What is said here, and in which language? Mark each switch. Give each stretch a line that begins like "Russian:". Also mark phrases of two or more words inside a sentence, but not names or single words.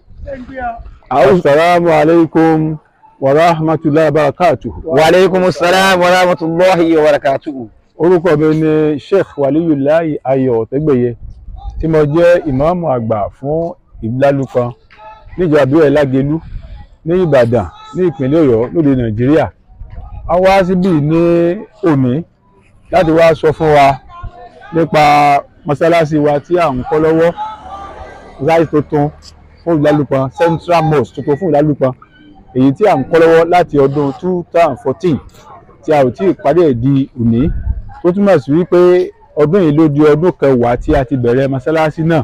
Arabic: السلام عليكم ورحمة الله وبركاته. وعليكم السلام ورحمة الله وبركاته.
Yoruba: Orúkọ mi ni Sheikh Waliyullahi Ayọ̀ Ọ̀tẹ́gbẹ̀yẹ tí mo jẹ́ ìmáàmù àgbà fún Ìlálùkan níjọba ìbílẹ̀ Lágelú ní Ìbàdàn ní ìpínlẹ̀ Ọ̀yọ́ lóde Nàìjíríà. A wá síbí ní òní láti wá sọ fún wa nípa mọ́sálásí wa tí à ń kọ́ lọ́wọ́, mọ́sálásí tuntun fún Ìlálùkan,
English: Central Mosque
Yoruba: tuntun fún Ìlálùkan, èyí tí à ń kọ́ lọ́wọ́ láti ọdún 2014 tí a ò tí ì parí ẹ̀ di òní, tó túmọ̀ sí wípé ọdún yìí ló di ọdún kẹwàá tí a ti bẹ̀rẹ̀ mọ́sálásí náà.